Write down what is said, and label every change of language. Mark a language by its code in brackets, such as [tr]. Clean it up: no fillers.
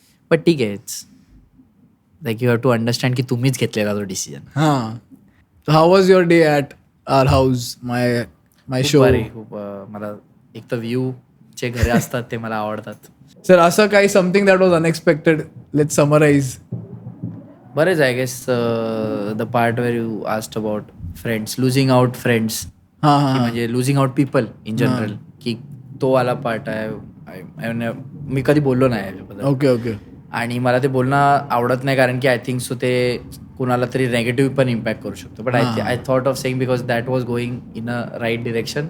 [en] but [mr] ठीक आहे, [en] it's like you have to understand की [mr] तुम्हीच घेतलेला तो [en] Decision. हां. How was your day at our house, my show? [mr] खूप मला एक तर व्ह्यूचे घरे असतात ते मला आवडतात. सर असं काही [en] Something that was unexpected, let summarise. बरेच I guess the part where you asked about friends, losing out friends, हां हां [mr] म्हणजे [en] losing out people in general, [mr] की तो वाला पार्ट आहे. मी कधी बोललो नाही याच्याबद्दल. Okay okay. आणि मला ते बोलणं आवडत नाही, कारण की [en] I think so [mr] ते कुणाला तरी नेगेटिव्ह पण इम्पॅक्ट करू शकतो. [en] But I thought of saying because that was going in a right direction.